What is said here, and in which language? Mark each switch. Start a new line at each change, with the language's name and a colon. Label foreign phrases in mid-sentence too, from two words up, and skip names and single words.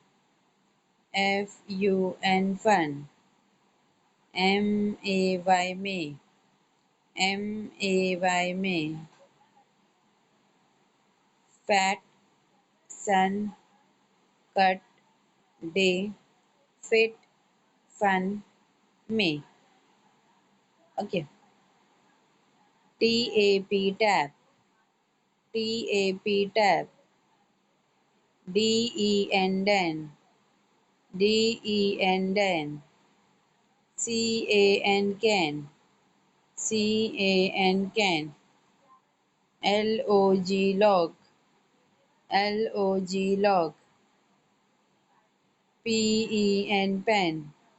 English: FUN, fun. MAY, may. MAY, may. Fat, sun, cut, day, fit, fun, may. Okay. TAP, tap. TAP, tap. DEN, den. DEN, den. CAN, can. CAN, can. LOG, log. LOG, log. PEN, pen.